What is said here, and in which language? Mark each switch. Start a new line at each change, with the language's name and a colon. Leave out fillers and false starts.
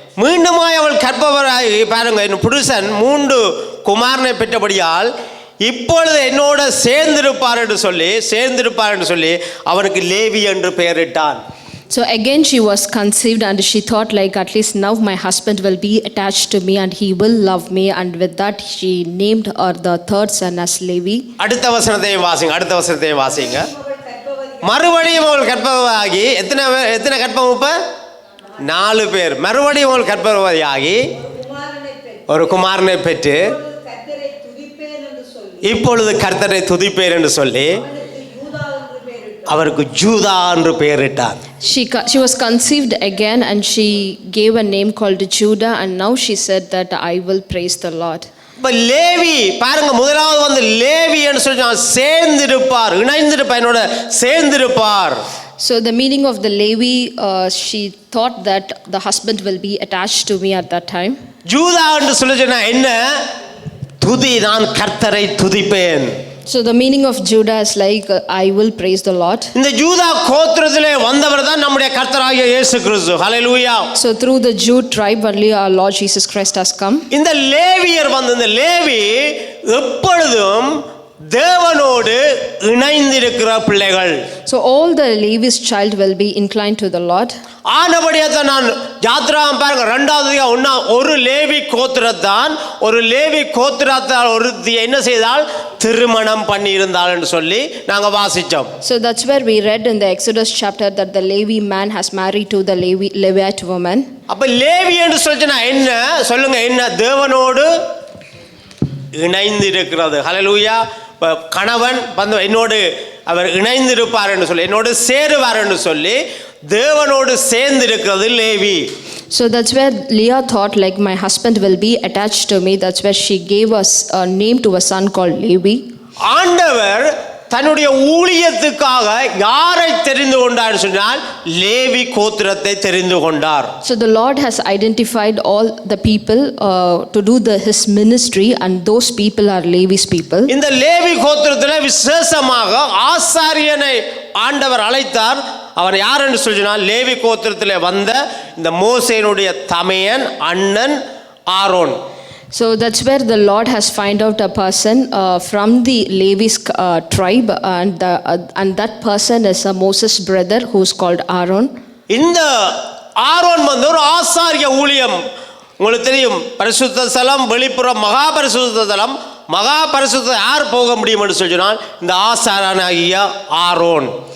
Tamil: மீண்டுமாய் அவள் கற்பவராகி பாருங்க, என் புருஷன் 3 குமாரனை பெற்றபடியால் இப்பொழுது என்னோட சேர்ந்திருப்பார் என்று சொல்லி அவனுக்கு லேவி என்று பெயரிட்டான்.
English: So again she was conceived, and she thought like, at least now my husband will be attached to me and he will love me, and with that she named her the third son as Levi.
Tamil: அடுத்த வசனத்தையும் வாசிங்க. அவள் கர்ப்பவதி மறுபடியும் அவள் கர்ப்பவதியாகி எத்தனை கர்ப்பம் இப்ப 4 பேர். மறுபடியும் அவள் கர்ப்பவதியாகி ஒரு குமாரனை பெற்று கர்த்தரை துதிப்பேன் என்று சொல்லி இப்பொழுது கர்த்தரை துதிப்பேன் என்று சொல்லி அவருக்கு ஜூதா என்று பெயரிட்டார்.
English: She was conceived again and she gave a name called Judah, and now she said that I will praise the Lord.
Tamil: இப்ப லேவி பாருங்க, முதலாவது வந்து லேவி என்று சொல்லி சேர்ந்திருப்பார், இணைந்திருப்பார், என்னோட சேர்ந்திருப்பார்.
English: So the meaning of the Levi, she thought that the husband will be attached to me at that time.
Tamil: Judah என்று சொல்லி சொன்னா என்ன? துதி, நான் கர்த்தரை துதிப்பேன்.
English: So the meaning of Judah is like, I will praise the Lord.
Tamil: இந்த Judah கோத்திரத்திலே வந்தவர் தான் நம்முடைய கர்த்தராகிய இயேசு கிறிஸ்து. ஹல்லேலூயா.
English: So through the Jude tribe only our Lord Jesus Christ has come.
Tamil: இந்த லேவியர் வந்து, இந்த லேவி எப்பொழுதும் தேவனோடு இணைந்திருக்கிற பிள்ளைகள்.
English: So all the Levi's child will be inclined to the Lord.
Tamil: ஆனபடியாக நான் யாத்ராகம் பாருங்க 2 ஒரு லேவி கோத்திரத்தான், ஒரு லேவி கோத்திரத்தால் ஒருத்தி என்ன செய்தால் திருமணம் பண்ணி இருந்தாள் என்று சொல்லி நாங்க வாசிச்சோம்.
English: So that's where we read in the Exodus chapter that the Levi man has married to the Levite woman.
Tamil: அப்ப லேவி என்று சொல்லினா என்ன சொல்லுங்க? என்ன? தேவனோடு இணைந்து இருக்கிறது. ஹல்லேலூயா. கணவன் வந்து என்னோடு அவர் இணைந்திருப்பார் என்று சொல்லி, என்னோடு சேருவார் என்று சொல்லி தேவனோடு சேர்ந்து இருக்கிறது Levi.
English: So that's where Leah thought like, my husband will be attached to me. That's where she gave us a name to a son called Levi.
Tamil: ஆண்டவர் தன்னுடைய ஊழியத்துக்காக யாரை தெரிந்து கொண்டார் சொன்னால் லேவி கோத்திரத்தை தெரிந்து கொண்டார்.
English: So the Lord has identified all the people to do his ministry, and those people are Levi's people.
Tamil: இந்த லேவி கோத்திரத்தில் விசேஷமாக ஆசாரியனை ஆண்டவர் அழைத்தார். அவர் யார் என்று சொன்னால் லேவி கோத்திரத்தில் வந்த இந்த மோசேனுடைய தமையன் அண்ணன் Aaron.
English: So that's where the Lord has found out a person from the Levi's tribe, and that person is a Moses' brother who's called Aaron.
Tamil: இந்த ஆரோன் வந்து ஒரு ஆசாரிய ஊழியம். உங்களுக்கு தெரியும், பரிசுத்த ஸ்தலம், வெளிப்புறம் மகா பரிசுத்த ஸ்தலம். மகா பரிசுத்த யார் போக முடியும் என்று சொன்னால் இந்த ஆசாரியனாகிய ஆரோன்.